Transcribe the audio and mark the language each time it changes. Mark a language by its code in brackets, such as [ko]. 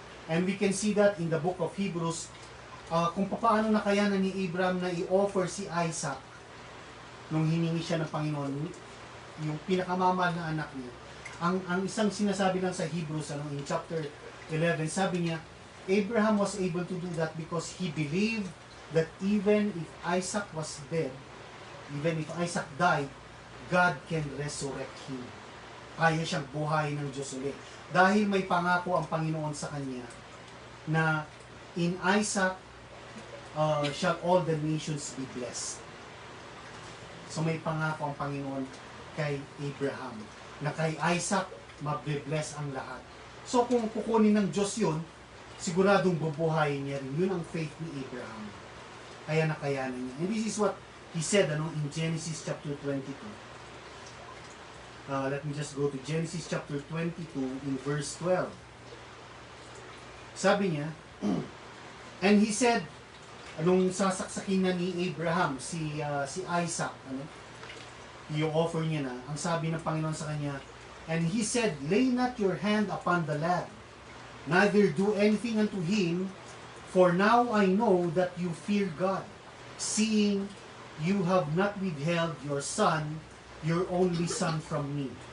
[en] And we can see that in the book of Hebrews, [tl] kung paano nakayanan ni Abraham na i-offer si Isaac nung hiningi siya ng Panginoon, yung pinakamamahal na anak niya. Ang isang sinasabi lang sa Hebrews, [en] in chapter 11, [tl] sabi niya, [en] Abraham was able to do that because he believed that even if Isaac was dead, even if Isaac died, God can resurrect him. [tl] Kaya siyang buhayin ng Diyos ulit. Dahil may pangako ang Panginoon sa kanya na [en] in Isaac shall all the nations be blessed. [tl] So may pangako ang Panginoon kay Abraham na kay Isaac mabe-bless ang lahat. So kung kukunin ng Diyos yun, siguradong bubuhayin niya rin. Yun ang faith ni Abraham. Kaya nakayanan niya. [en] And this is what he said in Genesis chapter 22. Let me just go to Genesis chapter 22 in verse 12. [tl] Sabi niya, [en] and he said, [tl] anong sasaksakin na ni Abraham, si Isaac, yung offer niya na, ang sabi ng Panginoon sa kanya, [en] and he said, lay not your hand upon the lad, neither do anything unto him, for now I know that you fear God, seeing you have not withheld your son, your only son from me.